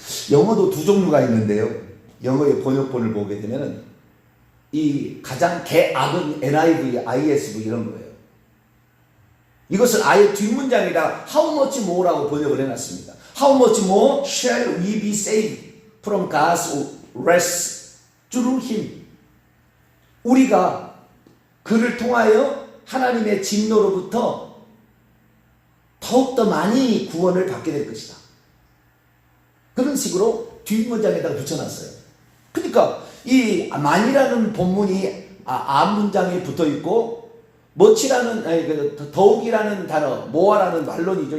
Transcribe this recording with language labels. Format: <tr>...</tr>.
<ko>영어도 두 종류가 있는데요. 영어의 번역본을 보게 되면은 이 가장 개악은 NIV, ISV 이런 거예요. 이것을 아예 뒷문장에다</ko> <en>how much more</en> <ko>라고 번역을 해놨습니다.</ko> <en>How much more shall we be saved from God's wrath through him.</en> <ko>우리가 그를 통하여 하나님의 진노로부터 더욱더 많이 구원을 받게 될 것이다. 그런 식으로 뒷문장에다가 붙여놨어요. 그러니까 이 만이라는 본문이 앞문장에 붙어있고 much라는 더욱이라는 단어, more라는 말론이죠.</ko>